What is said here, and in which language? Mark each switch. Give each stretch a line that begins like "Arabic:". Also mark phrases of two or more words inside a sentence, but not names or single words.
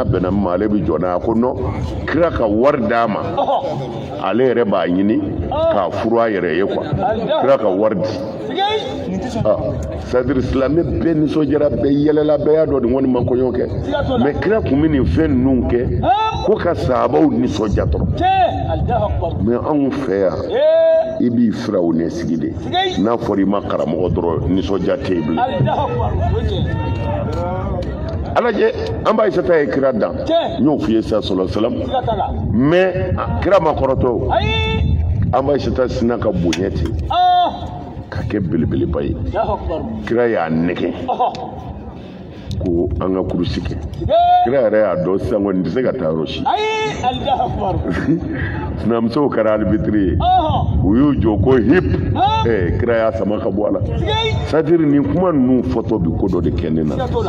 Bambara: bɛnna min ma ale b'i jɔ n'a ye ko non kira ka wari d'a ma ale yɛrɛ b'a ɲini k'a furu a yɛrɛ ye quoi kira ka wari di
French: c'est-à-dire
Bambara: silamɛ bɛɛ nisɔndiyara bɛɛ yɛlɛla bɛɛ y'a dɔn nin kɔni ma kɔɲɔ kɛ mais kira tun bɛ nin fɛn ninnu kɛ ko ka sahabaw nisɔndiya dɔrɔn mais anw fɛ yan i b'i firaw ɲɛsigi de n'a fɔra i ma karamɔgɔ dɔrɔn nisɔndiya tɛ yen bilen alajɛ an b'a Aisata ye kira dan n y'o f'i ye sisan
Arabic: صلى الله عليه وسلم
Bambara: mais kira ma kɔrɔtɔ an b'a Aisata sina ka bonya ten ka kɛ belebeleba ye kira y'a nɛgɛ ko an ka kurusi kɛ kira yɛrɛ y'a dɔn sisan kɔni tɛ se ka taa yɔrɔ si sinamusow kɛra arbitre ye u y'u jɔ ko hip kira y'a sama ka bɔ a la
French: c'est-à-dire
Bambara: nin kuma ninnu fɔtɔ bi ko dɔ de kɛ ne na